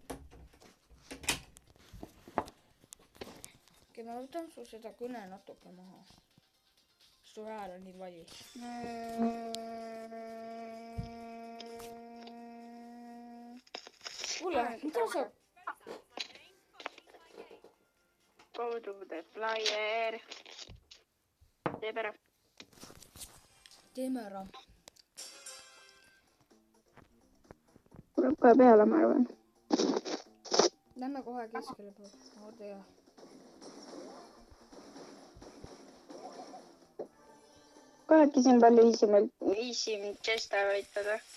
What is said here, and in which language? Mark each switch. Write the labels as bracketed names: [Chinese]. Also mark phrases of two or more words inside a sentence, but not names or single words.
[Estonian] Okei, ma võtan su seda kõne natuke maha. Su hääl on nii vali. Kuule, mida sa... [English] Go to the flyer. [Estonian] Teeb ära. Teeme ära. Tuleb kohe peale, ma arvan. Lähme kohe keskele poole. Oota ja. Kohati siin palju [English] easy chest'e [Estonian] võitleda.